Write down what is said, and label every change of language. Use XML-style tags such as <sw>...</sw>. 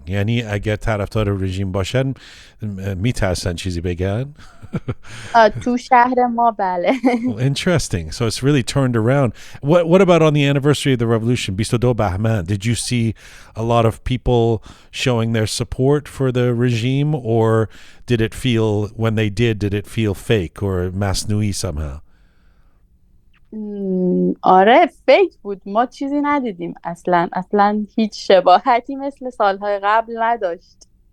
<fa>یعنی اگر طرفدار رژیم باشن میترسن چیزی بگن؟ تو شهر ما بله.</fa> <en>Interesting. So it's really turned around. What about on the anniversary of the revolution, 22 Bahman? Did you see a lot of people showing their support for the regime, or did it feel, when they did it feel fake or masnui somehow?</en> <fa>آره فیک بود. ما چیزی ندیدیم اصلا هیچ شباهتی مثل سالهای قبل نداشت.</fa>